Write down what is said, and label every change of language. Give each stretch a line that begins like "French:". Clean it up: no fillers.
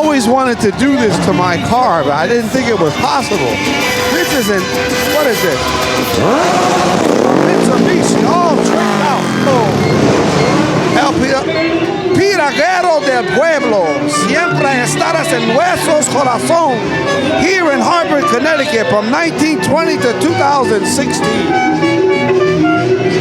English: wanted to do this to my car, but I didn't think it was possible. This isn't, what is this? Mitsubishi, all tricked out.
Spanish: El Piraguero del Pueblo, siempre estarás en nuestros corazón.
English: Here in Hartford, Connecticut from 1920 to 2016.